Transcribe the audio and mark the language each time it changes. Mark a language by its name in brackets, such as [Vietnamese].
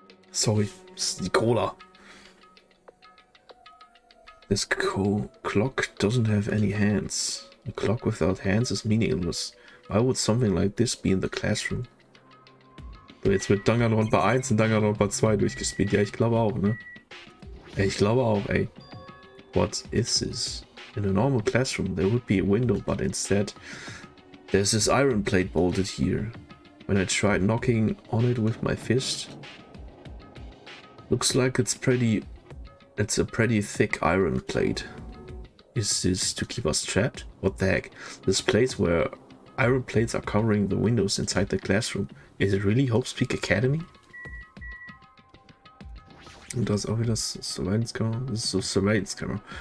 [English] Sorry, it's the cola. This clock doesn't have any hands. A clock without hands is meaningless. Why would something like this be in the classroom? [German] So, jetzt wird Danganronpa 1 und Danganronpa 2 durchgespielt. Ja, ich glaube auch, ne? Ich glaube auch, ey. [English] What is this? In a normal classroom there would be a window, but instead there's this iron plate bolted here. When I tried knocking on it with my fist, looks like it's a pretty thick iron plate. Is this to keep us trapped? What the heck? This place where iron plates are covering the windows inside the classroom. Is it really Hope Speak Academy? [German] Und das ist auch wieder das Surveillance Camera. Das ist so Surveillance Camera.